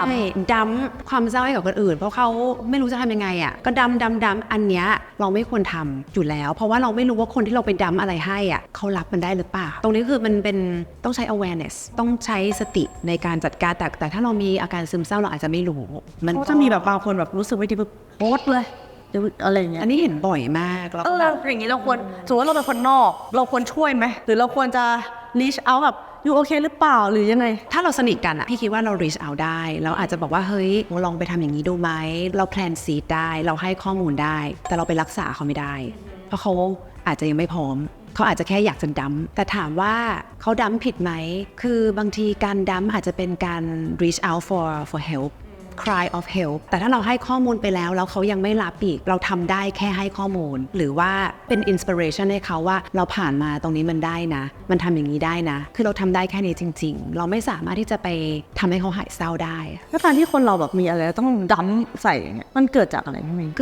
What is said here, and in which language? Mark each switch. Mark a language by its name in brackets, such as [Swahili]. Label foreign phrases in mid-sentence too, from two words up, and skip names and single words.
[Thai] ดั้มความเศร้าให้กับคนอื่นเพราะเขาไม่รู้จะทำยังไงก็ดั้มอันเนี้ยเราไม่ควรทำอยู่แล้วเพราะว่าเราไม่รู้ว่าคนที่เราไปดั้มอะไรให้เขารับมันได้หรือเปล่าตรงนี้คือมันเป็นต้องใช้ awareness ต้องใช้สติในการจัดการแต่ถ้าเรามีอาการซึมเศร้าเราอาจจะไม่รู้ มันก็จะมีแบบบางคนแบบรู้สึกไม่ดีแบบโอ๊ตเลยอะไรเงี้ย อันนี้เห็นบ่อยมาก แล้วอย่างนี้เราควรสมมติว่าเราเป็นคนนอกเราควรช่วยไหมหรือเราควรจะ [English] reach out [Thai] แบบอยู่โอเคหรือเปล่าหรือยังไง ถ้าเราสนิทกันพี่คิดว่าเรา [English] reach out [Thai] ได้เราอาจจะบอกว่าเฮ้ยลองไปทำอย่างนี้ดูไหมเรา [English] plan seed [Thai] ได้เราให้ข้อมูลได้แต่เราไปรักษาเขาไม่ได้เพราะเขาอาจจะยังไม่พร้อมเขาอาจจะแค่อยากจะดั้มแต่ถามว่าเขาดั้มผิดไหมคือบางทีการดั้มอาจจะเป็นการ [English] reach out for help cry of help [Thai] แต่ถ้าเราให้ข้อมูลไปแล้วเขายังไม่รับอีกเราทำได้แค่ให้ข้อมูลหรือว่าเป็น inspiration ให้เขาว่าเราผ่านมาตรงนี้มันได้นะมันทำอย่างนี้ได้นะคือเราทำได้แค่นี้จริงๆเราไม่สามารถที่จะไปทำให้เขาหายเศร้าได้ แล้วการที่คนเราแบบมีอะไรต้องดั้มใส่อย่างเงี้ยมันเกิดจากอะไรพี่เมย์